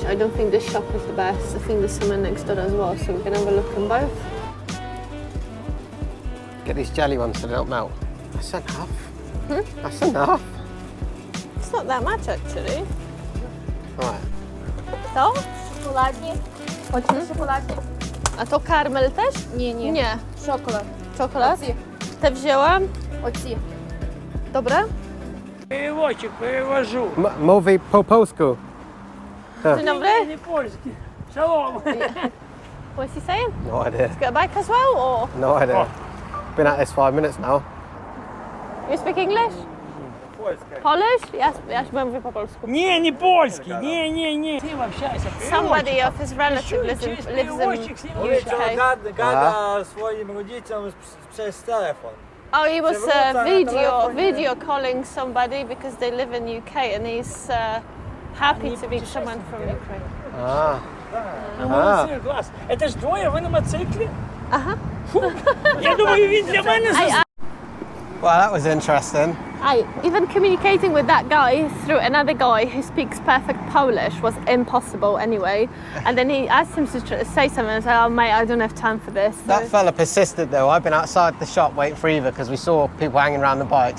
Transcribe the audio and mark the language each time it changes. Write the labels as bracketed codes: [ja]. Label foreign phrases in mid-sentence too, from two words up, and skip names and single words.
[en] I don't think this shop is the best. I think there's someone next door as well, so we can have a look in both. Get these jelly ones so they don't melt. That's enough. That's enough. It's not that much actually. Right. [pl] To? [uk] Шоколадні. Хочете шоколадні? [pl] A to karmel też? [uk] Ні, ні. [pl] Nie. [uk] Шоколад. [pl] Czekolad? [uk] Оці. [pl] Te wzięłam. [uk] Оці. [pl] Dobre? [ru] Переводчик, перевожу. [pl] Mówi po polsku. Dzień dobry. [ru] Не польский. Шалом. [en] What's he saying? No idea. Got a bike as well, or No idea. Been at this 5 minutes now. you speak English? [ru] Польская. [en] Polish? [pl] Ja mówię po polsku. [ru] Не, не польский. Не. С ним общайся. [en] Somebody of his relative lives in UK. [pl] Gada swoim rodzicom przez telefon. [en] Oh, he was [pl] Przewróca na telefonie. [en] video calling somebody because they live in UK and he's happy to meet someone from Ukraine. Ah. [ru] Молодцы, класс. Это ж двое, вы на мотоцикле? Ага. [uk] Фу. Я думаю, він для мене [en] Well, that was interesting. Even communicating with that guy through another guy who speaks perfect Polish was impossible anyway. And then he asked him to say something and I said, oh mate, I don't have time for this. That fella persisted though. I've been outside the shop waiting for Eva because we saw people hanging around the bikes.